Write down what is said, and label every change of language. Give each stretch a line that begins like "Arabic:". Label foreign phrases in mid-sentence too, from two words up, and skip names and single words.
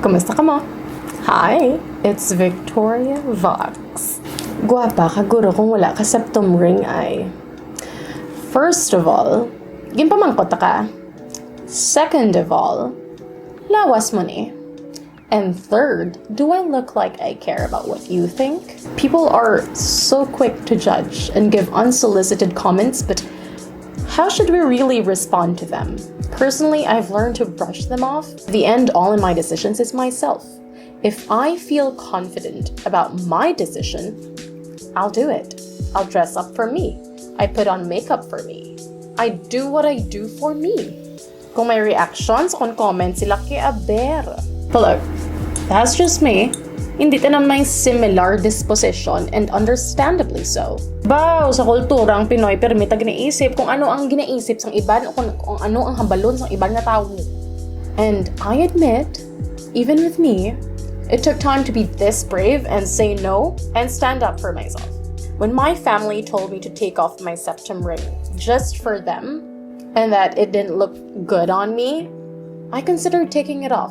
Hiligaynon: Kumusta ka mo?
English: Hi, it's Viktoria Vox.
Hiligaynon: Guwapa ka guro kung wala ka
English: septum ring
Hiligaynon: ay.
English: First of all,
Hiligaynon: ginpamangkot ka.
English: Second of all,
Hiligaynon: lawas mo ni.
English: And third, do I look like I care about what you think? People are so quick to judge and give unsolicited comments, but how should we really respond to them? Personally, I've learned to brush them off. The end all in my decisions is myself. If I feel confident about my decision, I'll do it. I'll dress up for me. I put on makeup for me. I do what I do for me.
Hiligaynon: Kung may reactions, kung comments sila kay aber.
English: But look, that's just me.
Hiligaynon: Hindi tanan may
English: similar disposition and understandably so.
Hiligaynon: Bao, sa kulturang Pinoy, permita ginaisip kung ano ang ginaisip sang iban o kung ano ang hambalon sang iban na tao.
English: And I admit, even with me, it took time to be this brave and say no and stand up for myself. When my family told me to take off my septum ring just for them and that it didn't look good on me, I considered taking it off.